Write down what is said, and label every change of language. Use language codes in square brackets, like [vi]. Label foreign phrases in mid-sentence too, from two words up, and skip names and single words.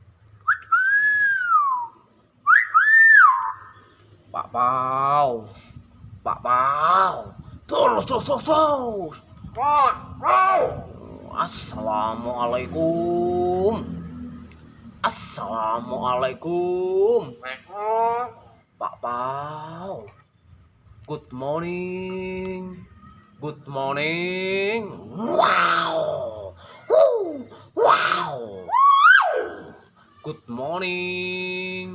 [id] Pak Pau. Pak Pau. Terus. Assalamualaikum. Assalamualaikum. Pak Pau. [en] Good morning. Good morning. Wow. Wow. Good morning.